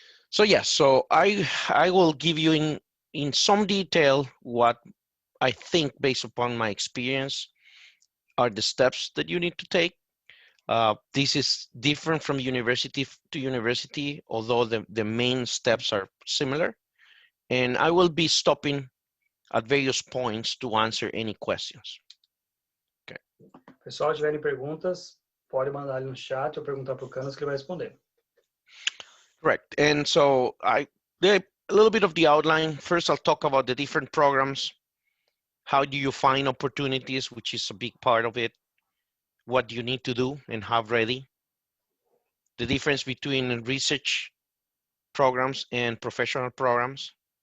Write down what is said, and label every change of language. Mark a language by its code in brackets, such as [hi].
[en] So yes, so I will give you in some detail what I think based upon my experience are the steps that you need to take. This is different from university to university, although the main steps are similar. And I will be stopping at various points to answer any questions. Okay. [pt] pessoal, tiverem perguntas, pode mandar ali no chat ou perguntar para o Canas que ele vai responder. [en] Correct. And so a little bit of the outline. First, I'll talk about the different programs. How do you find opportunities, which is a big part of it. What you need to do and have ready. The difference between research programs and professional programs.